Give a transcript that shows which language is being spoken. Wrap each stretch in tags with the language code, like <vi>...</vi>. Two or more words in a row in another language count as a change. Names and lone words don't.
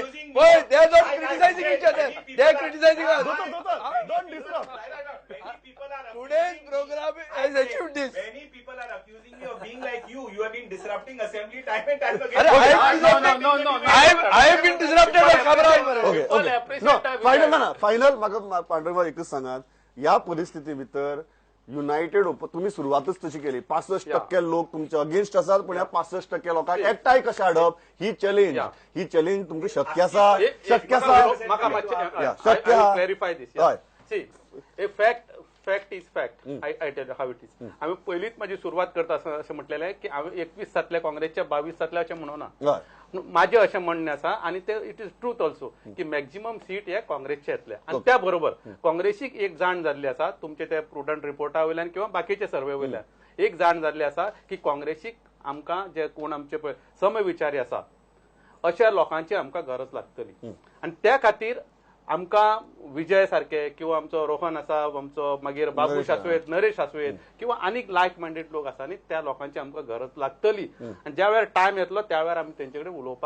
<en>But they are not criticizing each other. They are criticizing us. Don't disrupt. Many people are Today's accusing me. program has achieved this. Many people are accusing me of being like you. You have been disrupting assembly time and time again. I have been disrupted by Khabra. Okay, okay. No,</en> <kok>फायनल म्हाका पांढरवा एकच सांगात ह्या परिस्थिती भितर युनायटेड तुम्ही सुरुवातच तशी केली 65% लोक तुमच्या अगेन्स्ट असतात पण ह्या 65% लोकांक एकठांय कशें हाडप ही चॅलेंज तुमकां शक्य आसा शक्य आसा Yeah, शक्य आहा.</kok> <en>clarify this</en> <kok>हय.</kok> <en>see a fact is fact I tell how it is</en> <kok>आम्ही पहिलीच माझी सुरुवात करता अशें म्हटलेलें आहे की हांवें 21 जातले काँग्रेसच्या 22 जातले अशें म्हणूना हय. माझे अशें म्हणणें आसा आणि ते</kok> <en>it is truth also</en> <kok>की</kok> <en>maximum seat</en> <kok>हे काँग्रेसचे येतले आणि त्या बरोबर काँग्रेसीक एक जाण जाल्ली आसा तुमचे ते प्रुडंट रिपोर्टा वयल्यान किंवा बाकीचे सर्वे वयल्यान एक जाण जाल्ली आसा की काँग्रेसीक आमकां जे कोण आमचे पळय समविचारी आसा अशा लोकांची आमकां गरज लागतली आणि त्या खातीर आमकां विजय सारखे किंवा आमचो रोहन आसा आमचो मागीर बाबू शास्वेत नरेश शास्वेत किंवा आनीक</kok> <en>like minded</en> <kok>लोक आसा न्ही त्या लोकांची आमकां गरज लागतली आणि ज्या वेळार टायम येतलो त्या वेळार आमी तेंचे कडेन उलोवपाक</kok>